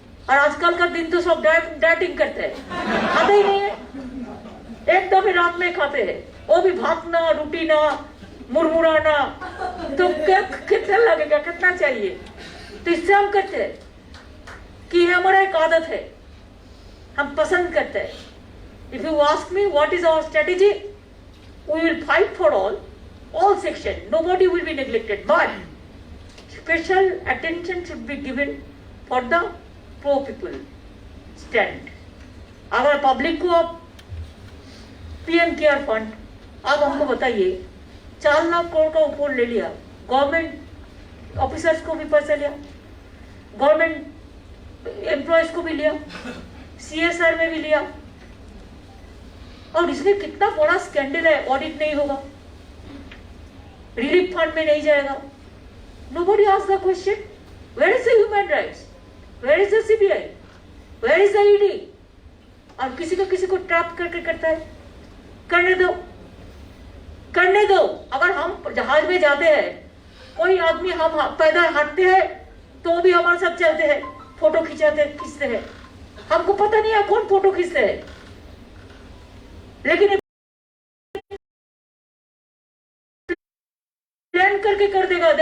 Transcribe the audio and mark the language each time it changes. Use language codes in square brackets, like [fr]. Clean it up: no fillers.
[hi] और आजकल का दिन तो सब डाइटिंग करते हैं, खाते ही नहीं है, एकदम ही रात में खाते हैं, वो भी भात ना, रोटी ना, मुरमुराना, तो कितना लगेगा, कितना चाहिए? तो इससे हम कहते हैं कि ये हमारा एक आदत है, हम पसंद करते हैं. [en] If you ask me what is our strategy, we will fight for all sections. Nobody will be neglected, but special attention should be given for the poor people stand. [hi] अगर पब्लिक को आप पीएम केयर फंड, आप हमको बताइए 4 लाख करोड़ का ऊपर ले लिया, गवर्नमेंट ऑफिसर्स को भी पैसा लिया, गवर्नमेंट एम्प्लॉयज को भी लिया, CSR में भी लिया, और इसमें कितना बड़ा स्कैंडल है. ऑडिट नहीं होगा, रिलीफ फंड में नहीं जाएगा. [en] Nobody asks the question, where is the human rights, where is the CBI, where is the ED? [hi] और किसी को ट्रैप करके करता है. करने दो. अगर हम जहाज में जाते हैं, कोई आदमी हम पैदल हटते हैं तो भी हमारे साथ चलते हैं, फोटो खींचते हैं. हमको पता नहीं है कौन फोटो खींचते हैं, लेकिन प्लान करके कर देगा.